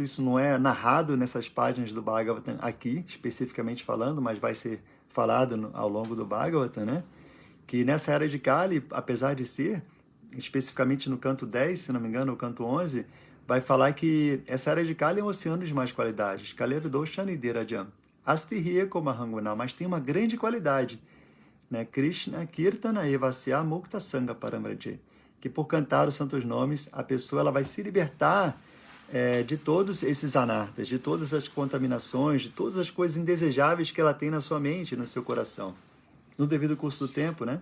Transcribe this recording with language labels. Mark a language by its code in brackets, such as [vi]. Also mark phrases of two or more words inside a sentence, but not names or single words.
[pt] Isso não é narrado nessas páginas do Bhagavatam aqui, especificamente falando, mas vai ser falado ao longo do Bhagavatam, né? Que nessa era de Kali, apesar de ser, especificamente no canto 10, se não me engano, no canto 11, vai falar que essa era de Kali é um oceano de mais qualidades. [sa] Kaleru doshani derajam. Astihye komahanguna, [pt] mas tem uma grande qualidade, né? [sa] Krishna Kirtana Evasya Mukta Sangha Paramraje, [pt] que por cantar os santos nomes, a pessoa ela vai se libertar de todos esses anartas, de todas as contaminações, de todas as coisas indesejáveis que ela tem na sua mente, no seu coração, no devido curso do tempo, né?